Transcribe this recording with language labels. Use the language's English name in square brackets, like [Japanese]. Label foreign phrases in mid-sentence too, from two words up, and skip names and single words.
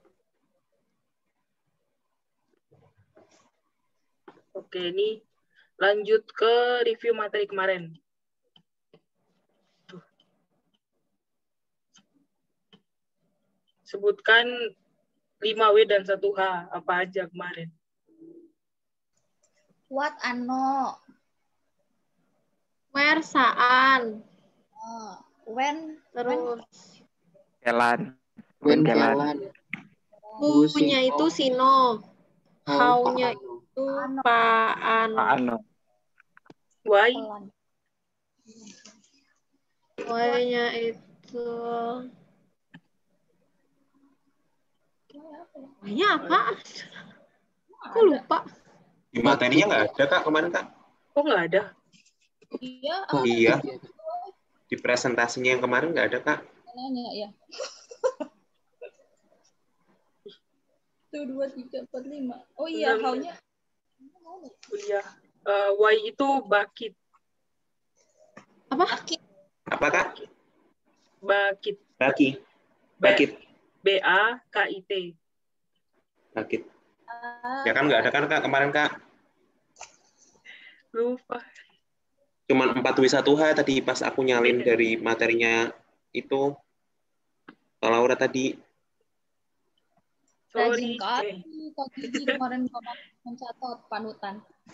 [Indonesian] Oke, ini lanjut ke review materi kemarin. Tuh. Sebutkan 5W dan 1H. Apa aja kemarin? [English] What, ano? Where, saan. When, [Indonesian] Terus [Filipino] Kelan. [English] When [Filipino] Kelan. Kelan. [Indonesian] who-nya itu sino. How-nya [Filipino] Paano. [Indonesian] itu paano. Pak Ano. [English] Why? [Indonesian] pelan. Why-nya itu why-nya apa? Aku lupa. Di materinya nggak ada, Kak, kemarin, Kak? Kok nggak ada? Iya, Oh, Iya. Di presentasinya yang kemarin nggak ada, Kak. nanya ya. 1, 2, 3, 4, 5. Oh iya, how-nya. Iya. Why itu bakit. Apa? Apa, Kak? [Filipino] Bakit. Bakit. Bakit. B-A-K-I-T. Bakit. [Indonesian] Ya kan nggak ada kan, Kak, kemarin, Kak? Lupa. Cuman 4W1H tadi pas aku nyalin dari materinya itu. Kak Laura tadi. Rajin [English] Sorry. [Indonesian] kali. Kak Gigi kemarin mencatat panutan.